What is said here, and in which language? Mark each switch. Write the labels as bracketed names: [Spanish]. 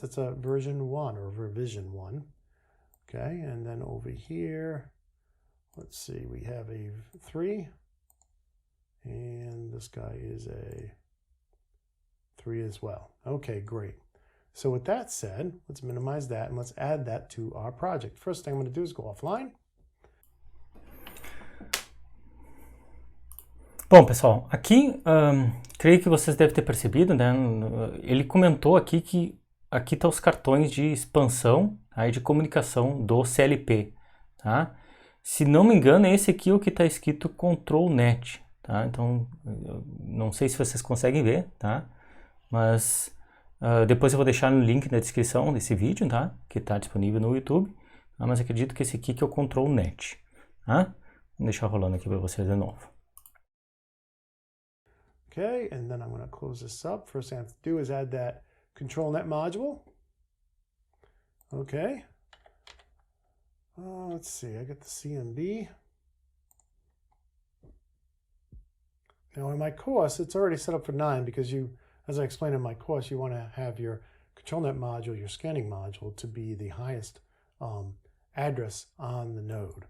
[English] That's a version 1 or revision 1. Okay, and then over here, let's see, we have a 3, and this guy is a 3 as well. Okay, great. So with that said, let's minimize that and let's add that to our project. First thing I'm going to do is go offline. [Portuguese] Bom, pessoal, aqui creio que vocês devem ter percebido, né? Ele comentou aqui que aqui estão os cartões de expansão e de comunicação do CLP, tá? Se não me engano, esse aqui é o que está escrito Control Net, tá? Então, não sei se vocês conseguem ver, tá? Mas depois eu vou deixar no link na descrição desse vídeo, tá? Que está disponível no YouTube, tá? Mas acredito que esse aqui que é o Control Net, tá? Vou deixar rolando aqui para vocês de novo. [English] Okay, and then I'm going to close this up. First thing I have to do is add that control net module. Okay. Let's see, I got the CMB. Now in my course, it's already set up for 9 because you, as I explained in my course, you want to have your control net module, your scanning module, to be the highest address on the node.